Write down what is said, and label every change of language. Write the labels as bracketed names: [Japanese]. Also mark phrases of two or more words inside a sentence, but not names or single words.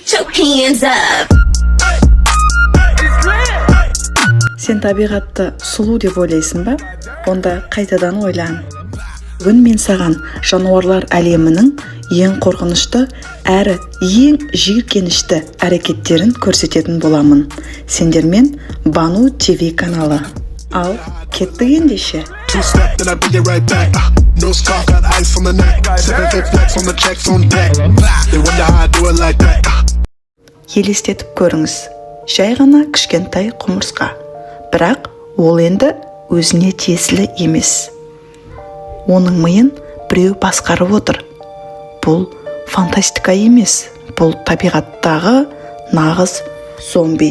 [English] hands up. [Kazakh] Сен табиғатты сұлу деп ойлайсың ба? Онда қайтадан ойлан. Бүгін мен саған жануарлар әлемінің ең қорқынышты әрі ең жиіркенішті әрекеттерін көрсететін боламын. Сендермен Бану ТВ каналы. Ал кеттік ендеше. [English] No scarf, got ice on the neck. 7 flex on the checks on deck. They wonder how I do it like that. [Kazakh] Елестетіп көріңіз. Жай ғана кішкентай құмырсқа. Бірақ ол енді өзіне тиесілі емес. Оның миын біреу басқарып отыр. Бұл фантастика емес. Бұл табиғаттағы нағыз зомби.